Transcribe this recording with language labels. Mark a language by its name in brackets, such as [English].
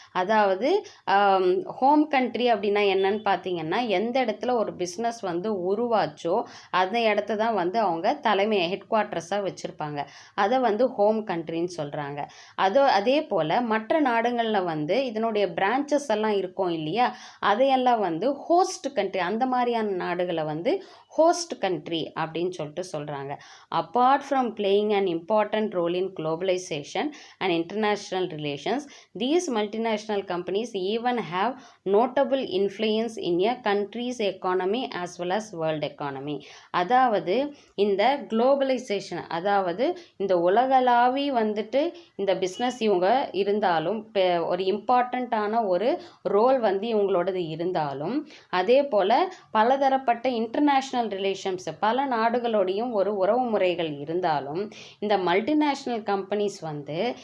[Tamil] அதாவது home country அப்படின்னா என்னன்னு பார்த்தீங்கன்னா, எந்த இடத்துல ஒரு பிஸ்னஸ் வந்து உருவாச்சோ அந்த இடத்த தான் வந்து அவங்க தலைமை ஹெட் குவார்ட்டர்ஸாக வச்சுருப்பாங்க. அதை வந்து ஹோம் கண்ட்ரின்னு சொல்கிறாங்க. அதே போல் மற்ற நாடுகளில் வந்து இதனுடைய பிரான்ச்சஸ் எல்லாம் இருக்கும் இல்லையா, அதையெல்லாம் வந்து ஹோஸ்ட் கண்ட்ரி, அந்த மாதிரியான நாடுகளை வந்து ஹோஸ்ட் கண்ட்ரி அப்படின்னு சொல்லிட்டு சொல்கிறாங்க. [English] Apart from playing an important role in globalisation and international relations, these multinational companies even have notable influence in a country's economy as well as world economy. [Tamil] அதாவது இந்த globalisation, அதாவது இந்த உலகளாவி வந்துட்டு இந்த பிஸ்னஸ் இவங்க இருந்தாலும் ஒரு இம்பார்ட்டண்ட்டான ஒரு ரோல் வந்து இவங்களோடது இருந்தாலும், அதே போல் பலதரப்பட்ட இன்டர்நேஷ்னல் ரிலேஷன்ஸ் பல நாடுகளோடையும் ஒரு உறவு முறைகள் இருந்தாலும் இந்த மல்டிநேஷ்னல் கம்பெனிஸ் வந்து